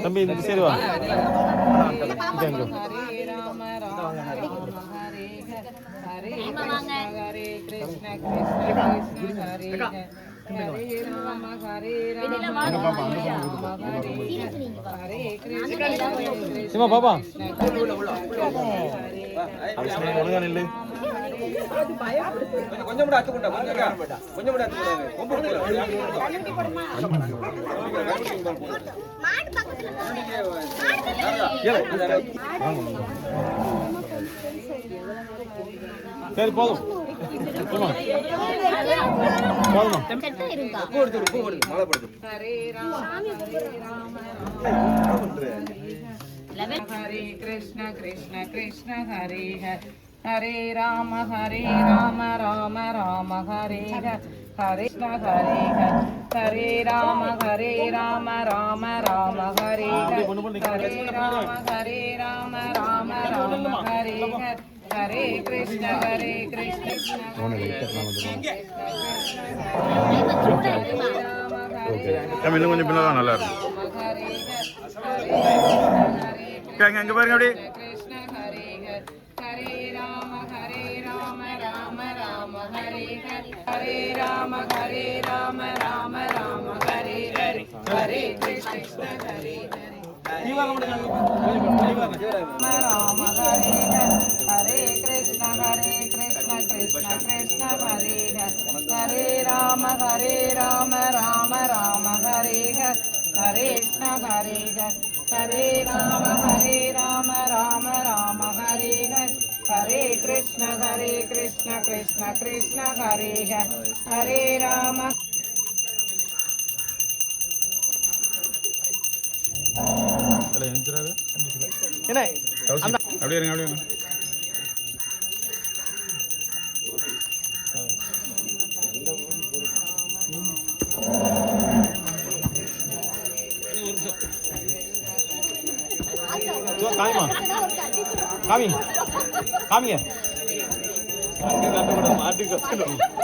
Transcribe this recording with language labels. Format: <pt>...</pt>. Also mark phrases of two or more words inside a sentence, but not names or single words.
<ta>தம்பி இந்த சரி வா.</ta> <sa>हरे राम राम राम हरे हरे कृष्ण कृष्ण हरे हरे राम हरे</sa> <ta>சிமா பாப்பா கொஞ்சம் கூட அத்துக்குண்டா, கொஞ்சம் கூட சரி போதும் போதுமா</ta> <sa>हरे कृष्ण कृष्ण कृष्ण हरे हरे राम राम राम हरे हरे कृष्ण हरे हरे राम राम राम हरे हरे राम राम हरे हरे कृष्ण</sa> <ta>இன்னும் கொஞ்சம் பின்னாடி நல்லா இருக்கும். அங்க பாருங்க அப்படி.</ta> <sa>कृष्ण हरे हरे राम राम राम हरे हरे राम राम राम हरे हरे कृष्ण हरे राम हरे हरे कृष्ण कृष्ण कृष्ण हरे हरे राम राम राम हरे हरे कृष्ण हरे हरे राम राम राम हरे हरे कृष्ण कृष्ण कृष्ण हरे हरे राम</sa> <ta>அப்படியே இருங்க அப்படியே காமிமா காமி காமிங்க மாட்டி கட்டணும்.</ta>